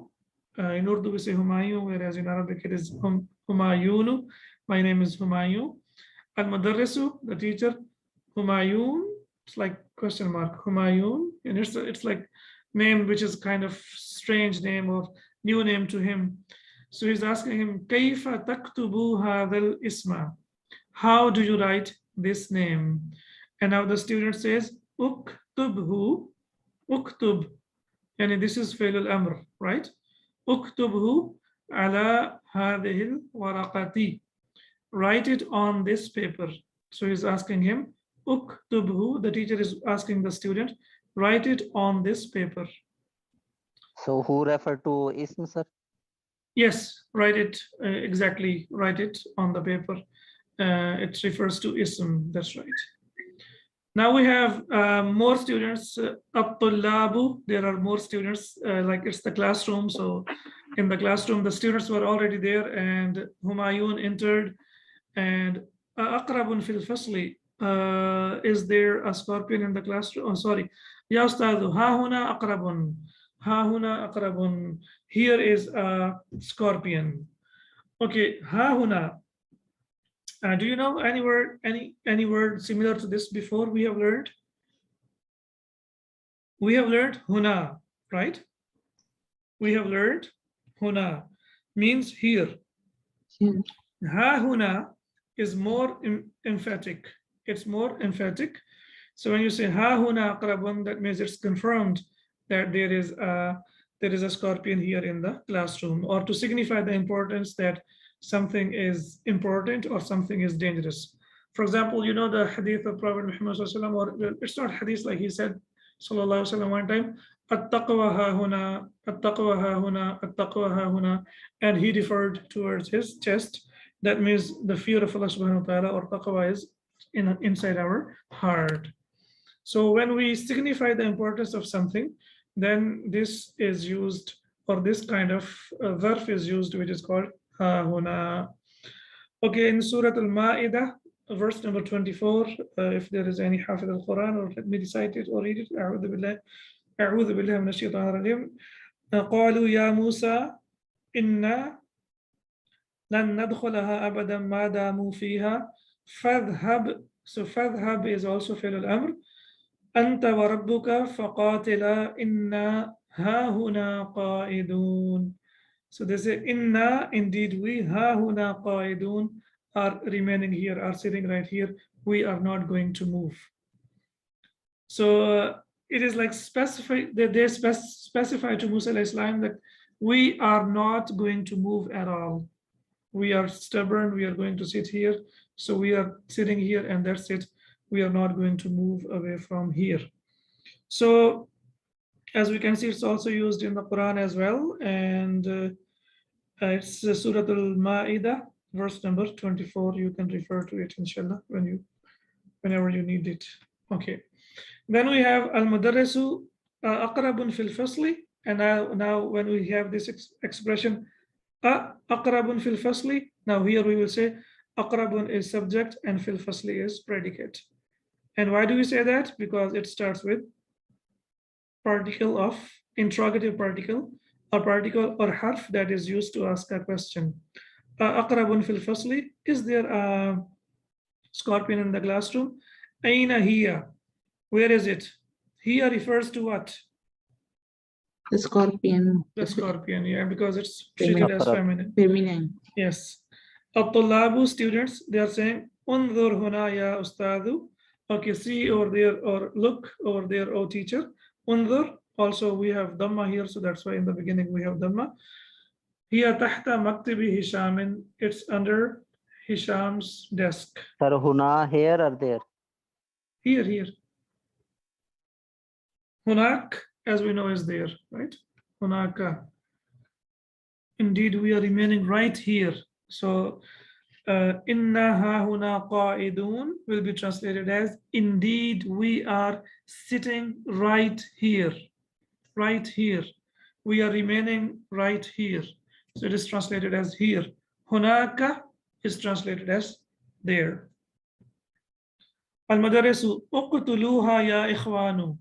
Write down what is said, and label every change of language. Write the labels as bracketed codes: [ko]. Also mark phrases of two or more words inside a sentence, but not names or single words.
[en] In Urdu we say Humayun, whereas in Arabic it is Humayunu. My name is Humayun. Al-Mudarrisu, the teacher, Humayun. It's like question mark, Humayun. And it's like name which is kind of strange name or new name to him. So he's asking him, [ar] كيف تكتب هذا الاسم? [en] How do you write this name? And now the student says, [ar] اكتبه, اكتب. [en] And this is [ar] فعل الأمر, right? اكتبه على هذه الورقة. [en] Write it on this paper. So he's asking him, اكتبه. The teacher is asking the student, write it on this paper. So who refer to ism, sir? Yes, write it exactly. Write it on the paper. It refers to ism. That's right. Now we have more students. At-tullabu. There are more students. Like it's the classroom. So in the classroom, the students were already there, and Humayun entered. [ar] And عقرب في الفصل. [en] Is there a scorpion in the classroom? Oh, sorry. [ar] يا أستاذ، ها هنا عقرب. ها هنا عقرب. [en] Here is a scorpion. [ar] Okay, ها هنا. [en] Do you know any word similar to this before we have learned? We have learned huna, right? We have learned huna means here. [ar] ها هنا [en] is more emphatic. It's more emphatic. So when you say [ar] ها هنا عقرب, [en] that means it's confirmed that there is a scorpion here in the classroom, or to signify the importance that something is important or something is dangerous. For example, you know the hadith of Prophet Muhammad [ar] صلى الله عليه وسلم, [en] or it's not hadith, like he said [ar] صلى الله عليه وسلم [en] one time, [ar] التقوى ها هنا, التقوى ها هنا, التقوى ها هنا, [en] and he referred towards his chest. That means the fear of Allah [ar] سبحانه وتعالى, [en] or taqwa, is inside our heart. So when we signify the importance of something, then this is used, or this kind of verb is used, which is called [ar] ها هنا. [en] Okay, in Surah Al-Ma'idah, verse number 24, if there is any [ar] حافظ القرآن, [en] or let me recite it or read it. [ar] أعوذ بالله من الشيطان الرجيم. قالوا يا موسى إنا لن ندخلها أبدا ما داموا فيها فاذهب. [en] So فاذهب is also [ar] فعل الأمر. أنت وربك فقاتلا إنا ها هنا قائدون. [en] So they say inna, indeed we, [ar] ها هنا قاعدون, [en] are remaining here, are sitting right here. We are not going to move. So it is like they specify to Musa [ar] عليه السلام [en] that we are not going to move at all. We are stubborn. We are going to sit here. So we are sitting here, and that's it. we are not going to move away from here. So as we can see, it's also used in the Quran as well, and it's Surah Al-Ma'idah, verse number 24. You can refer to it, inshallah, whenever you need it. Okay. Then we have [ar] المدرس عقرب في الفصل, [en] and now when we have this expression [ar] عقرب في الفصل, [en] now here we will say aqrabun is subject and [ar] في الفصل [en] is predicate. And why do we say that? Because it starts with particle of interrogative particle, a particle or harf that is used to ask a question. [ar] عقرب في الفصل, [en] is there a scorpion in the classroom? [ar] أين هي, [en] where is it? Hiya refers to what? The scorpion. The scorpion, yeah, because it's treated as feminine. Feminine. Yes. At-tullabu, students, they are saying [ar] انظر هنا يا أستاذ. [en] Okay, see over there, or look over there, oh teacher. Unzur, also we have dhamma here, so that's why in the beginning we have dhamma. [ar] هي تحت مكتب هشام, [en] it's under Hisham's desk. Sir, huna, here or there? Here. Hunak, as we know, is there, right? Hunaka. Indeed, we are remaining right here. So, [ar] إنا ها هنا قاعدون [en] will be translated as, indeed, we are sitting right here. Right here. We are remaining right here. So it is translated as here. Hunaka is translated as there. [ar] المدرس اقتلوها يا إخوان.